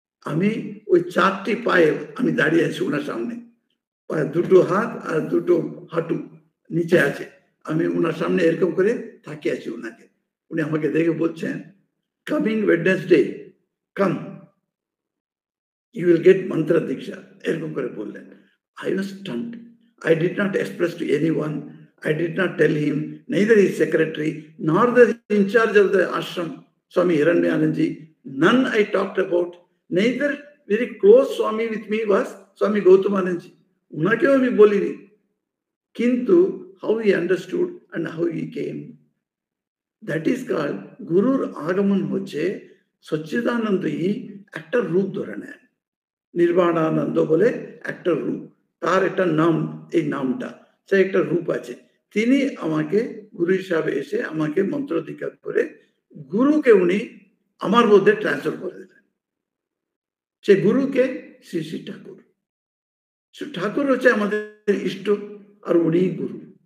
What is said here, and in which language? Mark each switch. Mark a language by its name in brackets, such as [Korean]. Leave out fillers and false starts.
[Bangla] আমি ওই 4টি পায়ে আমি দাঁড়িয়ে আছি ওনার সামনে, দুটো হাত আর দুটো হাঁটু নিচে আছে। আমি ওনার সামনে এরকম করে তাকিয়ে আছি ওনাকে। উনি আমাকে দেখে বলছেন [English] coming Wednesday come, you will get mantra diksha, [Bangla] এরকম করে বললেন। [English] I was stunned. I did not express to anyone. I did not tell him, neither his secretary nor the in charge of the ashram, Swami Hiranmayananji. None I talked about. Neither very close Swami with me was Swami Gautamananji. [Bangla] উনাকেও আমি বলিনি। [English] কিন্তু how he understood and how he came, that is called [Bangla] গুরুর আগমন হচ্ছে সচ্চিদানন্দই একটা রূপ ধরে নেন। নির্বাণানন্দ বলে একটা রূপ, তার একটা নাম, এই নামটা সে একটা রূপ আছে। তিনি আমাকে গুরু হিসাবে এসে আমাকে মন্ত্র দীক্ষা করে গুরুকে উনি আমার মধ্যে ট্রান্সফার করে দিলেন। সে গুরুকে শ্রী শ্রী ঠাকুর। ঠাকুর হচ্ছে আমাদের ইষ্ট, আর উনি গুরু।